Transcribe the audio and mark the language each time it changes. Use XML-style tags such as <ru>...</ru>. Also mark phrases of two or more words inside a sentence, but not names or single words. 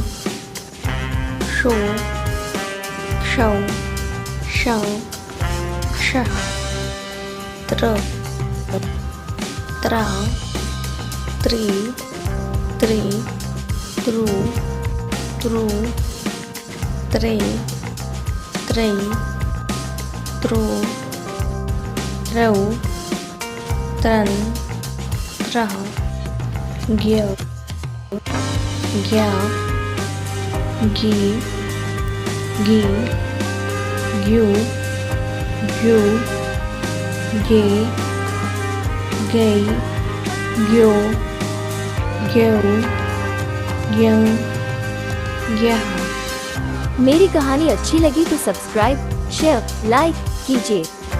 <hi>शो क्षौ शं क्षः त्र त्रा त्रित्रु त्रे त्रो त्रौ त्रन् त्रः ज्ञ ज्ञा गी ग्यू गे गै ग्यो ग्यौ ग्यं ग्यः। मेरी कहानी अच्छी लगी तो</hi> <en>subscribe share like</en> <hi>कीजिए।</hi>